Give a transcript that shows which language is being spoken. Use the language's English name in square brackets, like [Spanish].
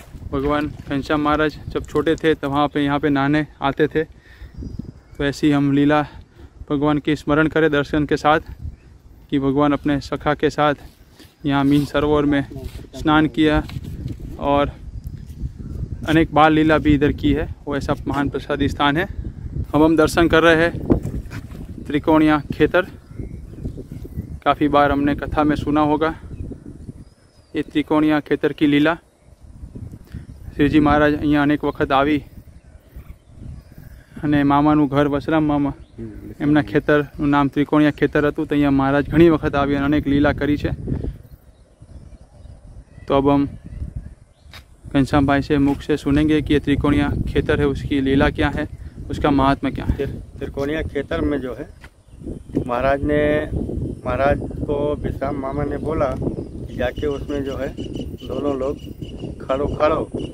[Hindi] भगवान घनश्याम महाराज जब छोटे थे तब वहाँ पे यहाँ पे नहाने आते थे, तो ऐसी हम लीला भगवान की स्मरण करें दर्शन के साथ कि भगवान अपने सखा के साथ यहाँ मीन सरोवर में स्नान किया और अनेक बाल लीला भी इधर की है। वो ऐसा महान प्रसादी स्थान है। अब हम दर्शन कर रहे हैं त्रिकोणिया खेतर। काफ़ी बार हमने कथा में सुना होगा ये त्रिकोणिया खेतर की लीला। [Gujarati] शिवजी महाराज અહીંયા અનેક વખત આવી અને મામાનું ઘર વસરામ મામા એમના ખેતરનું નામ ત્રિકોણિયા ખેતર હતું, તો અહીંયા મહારાજ ઘણી વખત આવી અને અનેક લીલા કરી છે। [Hindi] तो अब हम घनश्याम भाई से मुख से सुनेंगे कि ये त्रिकोणिया खेतर है, उसकी लीला क्या है, उसका महात्मा क्या है। त्रिकोणिया खेतर में जो है महाराज को विश्राम मामा ने बोला कि जाके उसमें जो है दोनों लोग खड़ो।